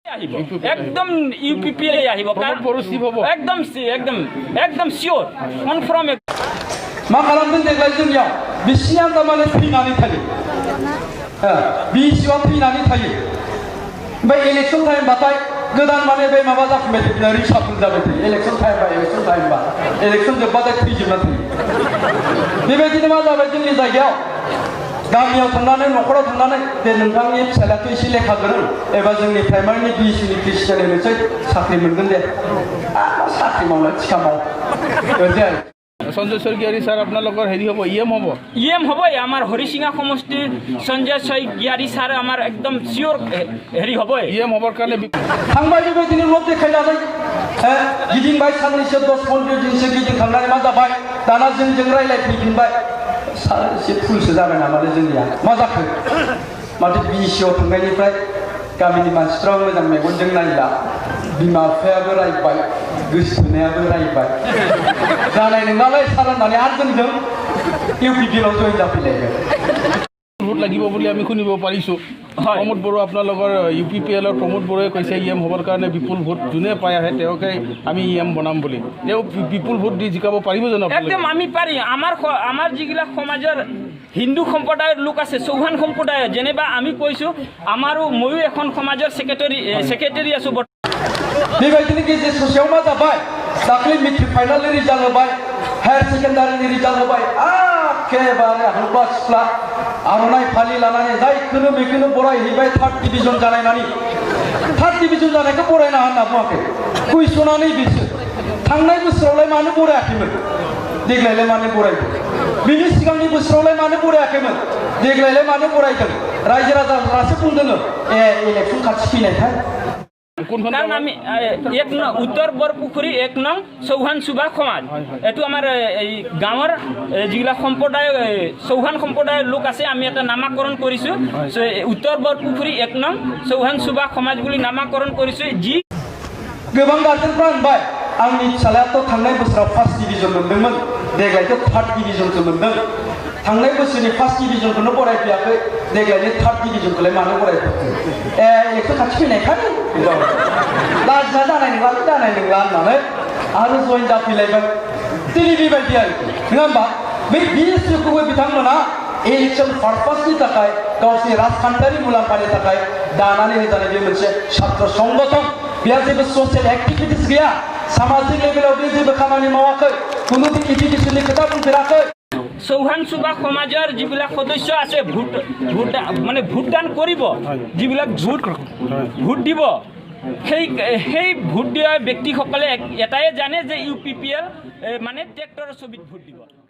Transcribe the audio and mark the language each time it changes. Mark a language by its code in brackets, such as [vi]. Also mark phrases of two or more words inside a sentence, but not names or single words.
[as] একদম ইউপিপিএল আহিব একদম একদম [en] sure confirm [brx] मा खालामदों देग्लाय जोंनियाव बिसिनिया थारमाने थैनानै थायो बिसिआ थैनानै थायो ओमफ्राय [en] election time [brx] बाथाय गोदान माने बे माबा जाफिनबाय थायो रिसाफल जाबाय थायो [en] election time [brx] बा इलेक्सन जोबबाथाय थैजोबना थायो बेबायदिनो मा जाबाय जोंनि जायगायाव गामियाव थांनानै न'खराव थांनानै दे नोंथांनि फिसालायाथ' एसे लेखा गोरों एबा जोंनि प्राइमारिनि बिएससिनि प्रेसिडेन्ट होनोसै साख्रि मोनगोन दे साख्रि मावनो थिखा माव ओरैनो [as] সঞ্জয় স্বৰ্গীয়াৰী ছাৰ আপোনালোকৰ হেৰি হ'ব ইএম হ'বই আমাৰ হৰিচিঙা সমষ্টিৰ সঞ্জয় স্বৰ্গীয়াৰী ছাৰ আমাৰ একদম চিয়'ৰ হেৰি হ'বই ইএম হ'বৰ কাৰণে [brx] थांबाय बेबायदिनो ल'ब देखायनानै गिदिंबाय साननैसो 10-15 दिनसो गिदिंखांनानै मा जाबाय दाना जोंजों रायलायफैफिनबाय एसे फुलसो जाबाय नामालै जोंनिया मा जाखो माथो बिसिआव थांनायनिफ्राय गामिनि मानसिफ्रा मोजां मेगनजों नायला बिमा बिफायाबो रायबाय गोसोथोनायाबो रायबाय जानाय नङालाय सार होननानै आरो जोंजों इउपिपिएलआव जइन जाफैलायबाय [as] ভোট লাগিব বুলি আমি শুনিব পাৰিছোঁ প্ৰমোদ বড়ো আপোনালোকৰ ইউপিপিএলৰ প্ৰমোদ বড়োৱে কৈছে ইএম হ'বৰ কাৰণে বিপুল ভোট যোনে পাই আহে তেওঁকে আমি ইএম বনাম বুলি তেওঁ বিপুল ভোট দি জিকাব পাৰিব জানো একদম আমি পাৰি আমাৰ যিগিলা সমাজৰ হিন্দু সম্প্ৰদায়ৰ লোক আছে চৌহান সম্প্ৰদায় যেনিবা আমি কৈছোঁ আমাৰো ময়ো এখন সমাজৰ সেক্ৰেটাৰী আছোঁ [brx] बेबायदिनो गेजेर ससेयाव मा जाबाय दाख्लै मेट्रिक फाइनालनि रिजाल्ट होबाय [en] higher secondary [brx] रिजाल्ट होबाय एखेबारे हांख्ला सिख्ला आर'नाइ फालि लानानै जायखौनो बेखौनो बरायहैबाय 3rd डिभिजन जानायनानै 3rd डिभिजन जानायखौ बरायना होनना बुङाखै कुइसनानै बिसोर थांनाय बोसोरावलाय मानो बरायाखैमोन देग्लायलाय मानो बरायदों बिनि सिगांनि बोसोरावलाय मानो बरायाखैमोन देग्लायलाय मानो बरायदों रायजो राजाफ्रासो बुंदों इलेक्सन खाथि फैनायखाय [as] कारण আমি এক নং উত্তৰ বৰপুখুৰী 1 নং চৌহান সুবা সমাজ এটো আমাৰ এই গাঁৱৰ যিগিলা সম্প্ৰদায় চৌহান সম্প্ৰদায়ৰ লোক আছে আমি এটা নামাকৰণ কৰিছো উত্তৰ বৰপুখুৰী 1 নং চৌহান সুবা সমাজ বুলি নামাকৰণ কৰিছো যি [brx] गोबां गार्जेनफ्रा होनबाय आंनि फिसालायाथ' थांनाय बोसोराव 1st डिभिजन मोनदोंमोन देग्लायथ' 3rd डिभिजनसो मोनदों थांनाय बोसोरनि 1st डिभिजनखौनो बरायफैयाखै देग्लायनि 3rd डिभिजनखौलाय मानो बरायफैयाखै इलेक्सन खाथि फैनायखाय लाजिना जानाय नंला होननानै आरो जइन जाफैलायबाय दिनै बेबायदि आरोखि नङा होमबा बै बिएससिखौबो बिथांमोना इलेक्सन पारपासनि थाखाय गावसोरनि राजखान्थियारि मुलाम्फानि थाखाय दानानै होजानाय बे मोनसे छात्र संगठन बेयाव जेबो [en] social activities [brx] गैया सामाजिक लेभेलाव बे जेबो खामानि मावाखै कुनु इडुकेसननि खोथा बुंफेराखै [as] চৌহান সুবা সমাজৰ যিবিলাক সদস্য আছে মানে ভোটদান কৰিব যিবিলাক ভোট দিব সেই ভোট দিয়া ব্যক্তিসকলে এটাই জানে যে ইউপিপিএল মানে ট্ৰেক্টৰৰ ছবিত ভোট দিব।